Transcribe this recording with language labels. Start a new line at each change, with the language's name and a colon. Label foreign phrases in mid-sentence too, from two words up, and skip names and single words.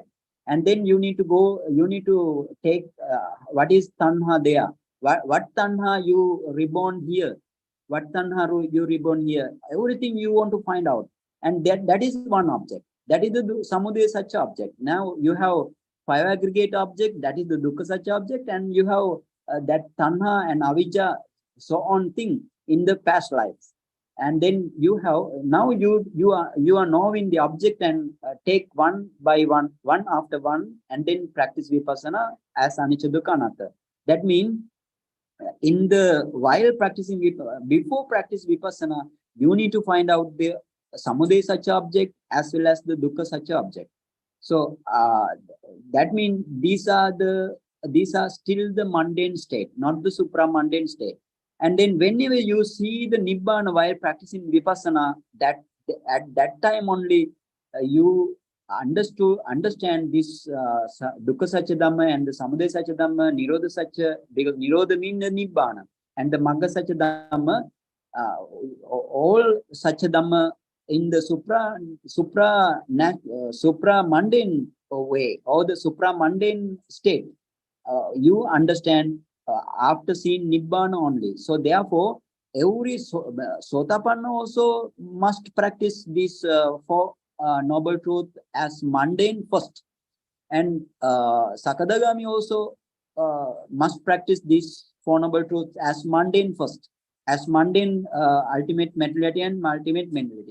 English: And then you need to take what is tanha there. What tanha you reborn here. What tanha you reborn here. Everything you want to find out. And that is one object. That is the
Pali: Samudaya Satya
English: object. Now you have five aggregate object, that is the
Pali: dukkha satya
English: object, and you have that tanha and avijja, so on thing in the past lives. And then you have, now you are knowing the object and take one by one, one after one, and then practice vipassana as
Pali: anicca dukkha anatta.
English: That means in the while practicing before practice vipassana, you need to find out the
Pali: samudaya satya
English: object as well as the
Pali: dukkha satya
English: object. So that means these are still the mundane state, not the supra mundane state. And then whenever you see the nibbana while practicing vipassana, that at that time only you understand this
Pali: dukkha satya dhamma
English: and the
Pali: samudaya satya dhamma, nirodha satya,
English: because nirodha means the nibbana, and the
Pali: magga satya dhamma,
English: all
Pali: satya dhamma
English: in the supra mundane way, or the supra mundane state, you understand after seeing nibbana only. So therefore, every sotapanna also must practice this four noble truth as mundane first, and sakadagami also must practice this four noble truths as mundane first, as mundane ultimate materiality and ultimate mentality.